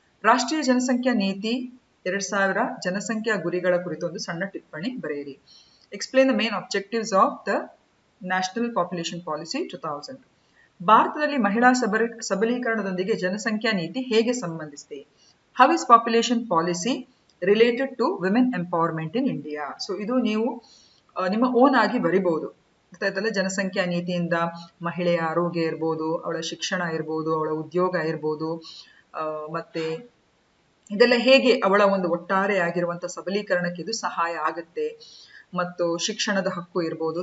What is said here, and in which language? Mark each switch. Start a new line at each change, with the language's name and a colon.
Kannada: ರಾಷ್ಟ್ರೀಯ ಜನಸಂಖ್ಯಾ ನೀತಿ 2000 ಜನಸಂಖ್ಯಾ ಗುರಿಗಳ ಕುರಿತು ಒಂದು ಸಣ್ಣ ಟಿಪ್ಪಣಿ ಬರೆಯಿರಿ.
English: Explain the main objectives of the National Population Policy 2000.
Kannada: ಭಾರತದಲ್ಲಿ ಮಹಿಳಾ ಸಬಲೀಕರಣದೊಂದಿಗೆ ಜನಸಂಖ್ಯಾ ನೀತಿ ಹೇಗೆ ಸಂಬಂಧಿಸಿದೆ?
English: How is population policy related to women empowerment in India?
Kannada: So ಇದು ನೀವು ನಿಮ್ಮ ಓನ್ ಆಗಿ ಬರಿಬಹುದು. ಜನಸಂಖ್ಯಾ ನೀತಿಯಿಂದ ಮಹಿಳೆಯ ಆರೋಗ್ಯ ಇರ್ಬೋದು, ಅವಳ ಶಿಕ್ಷಣ ಇರ್ಬೋದು, ಅವಳ ಉದ್ಯೋಗ ಇರ್ಬೋದು, ಮತ್ತೆ ಇದೆಲ್ಲ ಹೇಗೆ ಅವಳ ಒಂದು ಒಟ್ಟಾರೆ ಆಗಿರುವಂತ ಸಬಲೀಕರಣಕ್ಕೆ ಇದು ಸಹಾಯ ಆಗುತ್ತೆ, ಮತ್ತು ಶಿಕ್ಷಣದ ಹಕ್ಕು ಇರ್ಬೋದು.